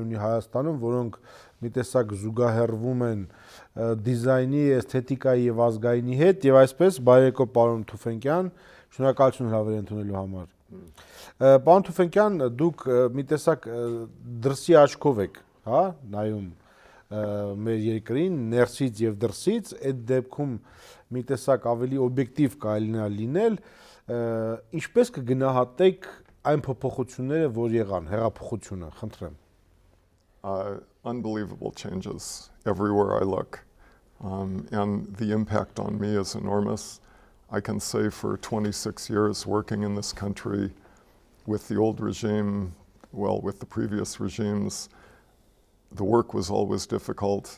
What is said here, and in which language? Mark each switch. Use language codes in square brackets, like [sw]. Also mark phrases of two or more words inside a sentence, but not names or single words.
[hy] ունի Հայաստանում, որոնք մի տեսակ զուգահեռվում են դիզայնի, էսթետիկայի եւ ազգայինի հետ, եւ այսպես բարեկո պարոն Թուֆենկյան, շնորհակալություն հրավեր ընդունելու համար։ Պարոն Թուֆենկյան, դուք մի տեսակ դրսի աչքով եք, հա, նայում մեր երկրին, ներսից եւ դրսից, այդ դեպքում մի տեսակ ավելի օբյեկտիվ կարելի լինել, ինչպես կգնահատեք այն փոփոխությունները, որ եղան, հեղափոխությունը, խնդրեմ։ [en] Unbelievable changes everywhere I look. And the impact on me is enormous. I can say for 26 years working in this country with the old regime, well, with the previous regimes, the work was always difficult.